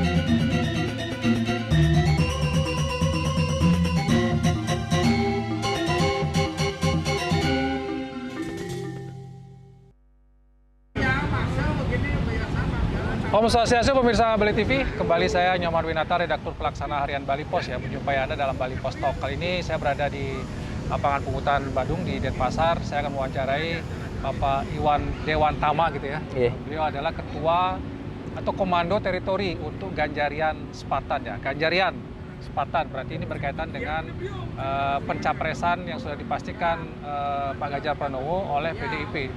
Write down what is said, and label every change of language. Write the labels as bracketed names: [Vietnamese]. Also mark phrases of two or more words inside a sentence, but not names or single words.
[Indonesian] Om Swastiastu pemirsa Bali TV, kembali saya Nyoman Winata, redaktur pelaksana harian Bali Pos ya, menjumpai Anda dalam Bali Pos Talk. Kali ini saya berada di lapangan pungutan Badung di Denpasar. Saya akan mewawancarai Bapak Iwan Dewantama gitu ya. Iya. Beliau adalah ketua atau komando teritori untuk Ganjarian Spartan ya. Ganjarian Spartan berarti ini berkaitan dengan pencapresan yang sudah dipastikan Pak Ganjar Pranowo oleh PDIP.